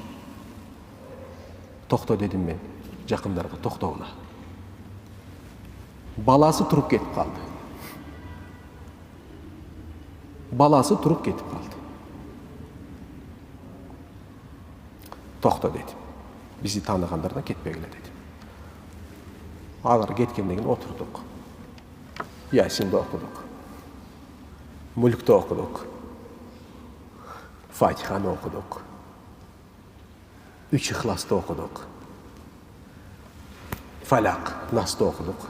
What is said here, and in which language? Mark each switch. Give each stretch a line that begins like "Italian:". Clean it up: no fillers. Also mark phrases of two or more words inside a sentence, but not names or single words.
Kyrgyz: Токто дедим мен жакындарга, токтогула. Баласы туруп кетип калды. Баласы туруп кетип калды. Токто дедим. Бизи таныгандардан кетпегиле дедим. Алар кеткенден кийин отурдук. Ясинди окудук. Мүлктү окудук. Фатиханы окудук. 3 ихласты окудук. Фалак, насты окудук.